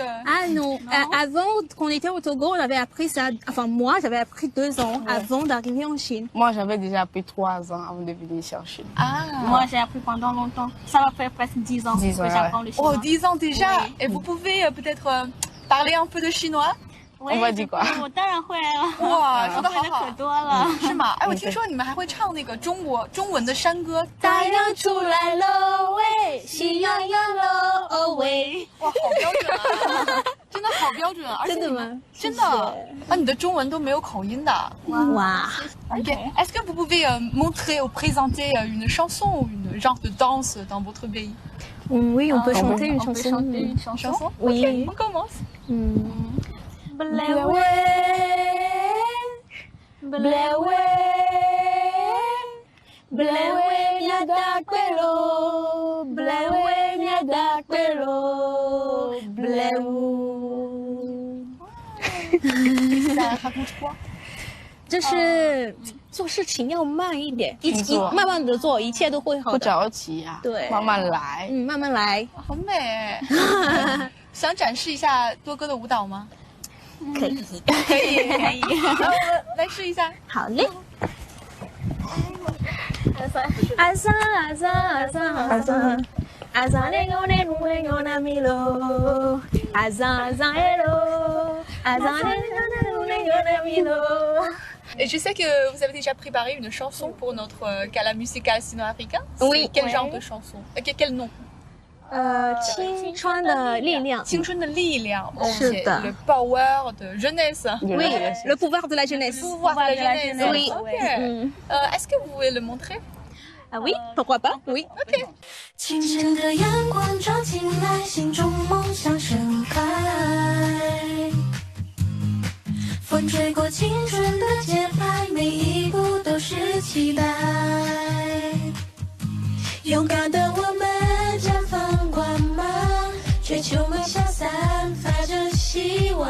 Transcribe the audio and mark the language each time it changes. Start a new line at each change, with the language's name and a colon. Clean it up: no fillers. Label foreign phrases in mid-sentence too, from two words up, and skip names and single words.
French: Ah non, avant qu'on était au Togo, on avait appris ça, enfin moi j'avais appris 2 ans avant d'arriver en Chine. Moi, j'avais déjà appris 3 ans avant de venir ici en Chine. Ah. Moi j'ai appris pendant longtemps. Ça va faire presque 10 ans 10 ans, que j'apprends le chinois. Oh, 10 ans déjà. Oui. Et vous pouvez peut-être parler un peu de chinois? On va dire quoi?
Chinese: 我当然会了。哇，说的好好，可多了。是吗？哎，我听说你们还会唱那个中文的山歌。太阳出来了喂，喜洋洋了哦喂。哇，好标准啊！真的好标准，而且真的吗？真的啊，你的中文都没有口音的。哇。
French: Ok. Est-ce que vous pouvez montrer ou présenter une chanson ou une genre de danse dans votre pays? Oui, on peut chanter une chanson. On peut chanter une chanson? Oui. Ok, on commence.
Ewe: Blewe, blewe, blewe miadakwelo, blewe miadakwelo, blewu.
French: Ça raconte quoi?
Chinese: 就是做事情要慢一点，慢慢的做，一切都会好的。不着急啊，对，慢慢来。慢慢来。好美。想展示一下多哥的舞蹈吗？可以，可以，可以。然后我们来试一下。好嘞。阿桑阿桑阿桑阿桑，阿桑那个那个那个那米罗，阿桑阿桑哎罗，阿桑那个那个那个那米罗。
French: Et je sais que vous avez déjà préparé une chanson pour notre gala musical sino-africain. Oui. Quel genre de chanson? Quel nom?
Chinese: 青春的力量。青春的力量。是的。
French: Le power de jeunesse. Oui, le pouvoir de la jeunesse. Le pouvoir de la jeunesse. Oui. Ok. Est-ce que vous pouvez le montrer? Ah oui, pourquoi pas? Oui. Ok.
Chinese: 清晨的阳光照进来，心中梦想盛开。风吹过青春的节拍，每一步都是期待。勇敢的我们绽放光芒，追求梦想散发着希望。